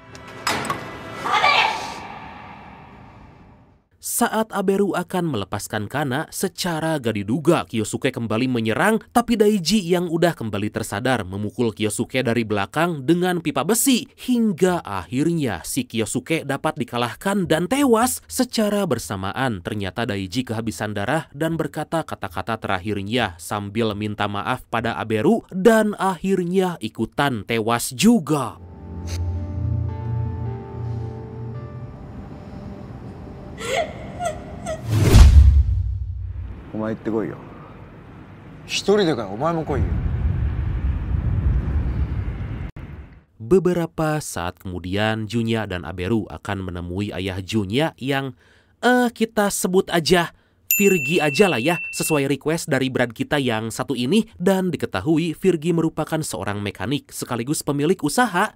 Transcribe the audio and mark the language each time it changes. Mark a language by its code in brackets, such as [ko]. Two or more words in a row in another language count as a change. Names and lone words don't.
[id] Saat Aberu akan melepaskan Kana, secara gak diduga Kyosuke kembali menyerang, tapi Daiji yang udah kembali tersadar memukul Kyosuke dari belakang dengan pipa besi. Hingga akhirnya si Kyosuke dapat dikalahkan dan tewas. Secara bersamaan ternyata Daiji kehabisan darah dan berkata kata-kata terakhirnya sambil minta maaf pada Aberu dan akhirnya ikutan tewas juga. [ja] お前行ってこいよ。一人でかい、お前も来いよ。 [id] Beberapa saat kemudian, Junya dan Aberu akan menemui ayah Junya yang kita sebut aja Virgi aja lah ya, sesuai request dari brand kita yang satu ini. Dan diketahui Virgi merupakan seorang mekanik sekaligus pemilik usaha.